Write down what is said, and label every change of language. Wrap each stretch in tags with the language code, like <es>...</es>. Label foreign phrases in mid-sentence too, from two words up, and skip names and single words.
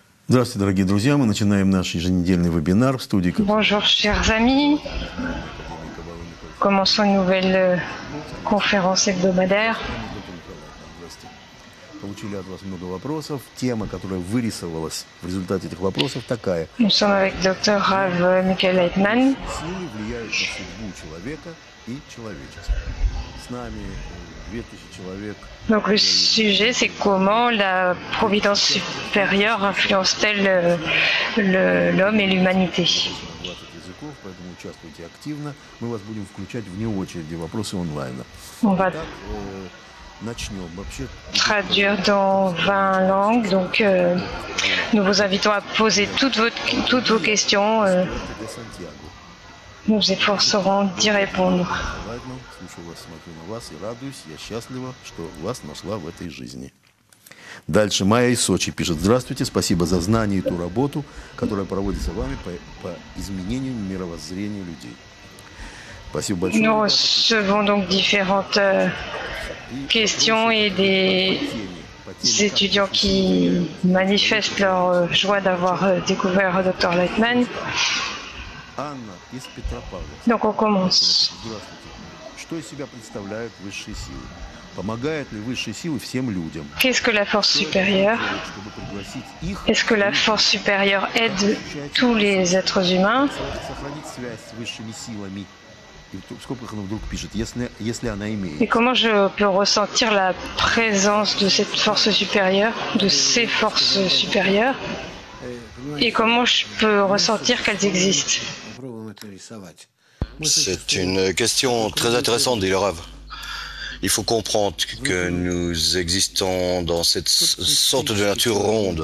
<ru>Здравствуйте, дорогие друзья. Мы начинаем наш еженедельный вебинар в студии.</ru> <fr>Bonjour, chers amis. Commençons une nouvelle conférence hebdomadaire.</fr> <ru>Получили от вас много вопросов. Тема, которая вырисовалась в результате этих вопросов, такая.</ru> <fr>Nous sommes avec Dr. Rav Michael Leitman.</fr> <ru>Силы влияют на судьбу человека и человечества. С нами 2000 человек.</ru> <fr>Donc le sujet, c'est comment la providence supérieure influence-t-elle l'homme et l'humanité.</fr> <ru>20 языков, поэтому участвуйте активно. Мы вас будем включать вне очереди вопросы онлайна.</ru> <fr>On va</fr> <ru>Начнем. Вообще,</ru> <fr>traduire dans 20 langues, donc nous vous invitons à poser toutes vos questions.</fr> <ru>для Сантьяго.</ru> <fr>Nous nous efforcerons d'y répondre.</fr> <ru>Ладно, слушаю вас, смотрю на вас и радуюсь. Я счастлива, что вас нашла в этой жизни. Дальше Майя из Сочи пишет. Здравствуйте, спасибо за знание и ту работу, которая проводится вами по изменению мировоззрения людей. Спасибо большое.</ru> <fr>Nous recevons donc différentes questions et des étudiants qui manifestent leur joie d'avoir découvert Dr. Leitman.</fr> <ru>Анна из Петропавловска.</ru> <fr>Donc on commence.</fr> <ru>Здравствуйте. Что из себя представляют высшие силы? Помогают ли высшие силы всем людям?</ru> <fr>Qu'est-ce que la force supérieure?</fr> <ru>Чтобы пригласить их,</ru> <fr>Est-ce que la force supérieure aide tous les êtres humains?</fr> <ru>сохранить связь с высшими силами? И в скобках она вдруг пишет, если она имеет.</ru> <fr>Et comment je peux ressentir la présence de cette force supérieure, de ces forces supérieures? Et comment je peux ressentir qu'elles existent? C'est une question très intéressante, dit le Rav. Il faut comprendre que nous existons dans cette sorte de nature ronde.</fr>